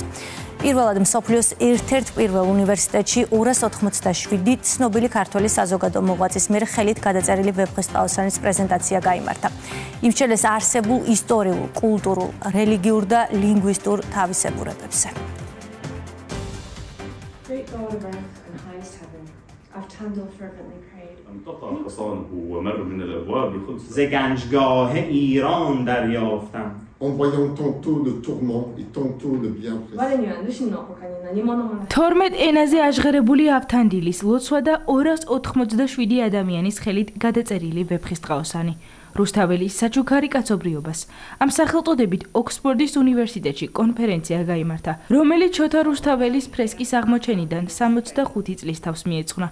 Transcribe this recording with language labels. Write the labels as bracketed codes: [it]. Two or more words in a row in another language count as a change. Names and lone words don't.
[ka] პირველად მსოფლიოს ერთ-ერთ პირველ უნივერსიტეტში 287 ცნობილი ქართველი საზოგადო მოღვაწის მიერ ხელით გადაწერილი ვეფხისტყაოსანის პრეზენტაცია გაიმართა. იმსჩელეს არსებულ ისტორიულ, კულტურულ, რელიგიურ და ლინგვისტურ თავისებურებებზე. [fa] ز گنجگاه ایران دریافتم. [fr] En voyant tantôt le tourment et tantôt le bienfait. [ka] 12 ენაზე აღღერებული ავთანდილის ლოცვა და 287 ადამიანის ხელით გადაწერილი ვეფხისტყაოსანი. რუსთაველის საჩუქარი კაცობრიობას. ამ სახელწოდებით ოქსფორდის უნივერსიტეტში კონფერენცია გაიმართა, რომელიც შოთა რუსთაველის ფრესკის აღმოჩენიდან 65 წლის თავს მიეძღვნა.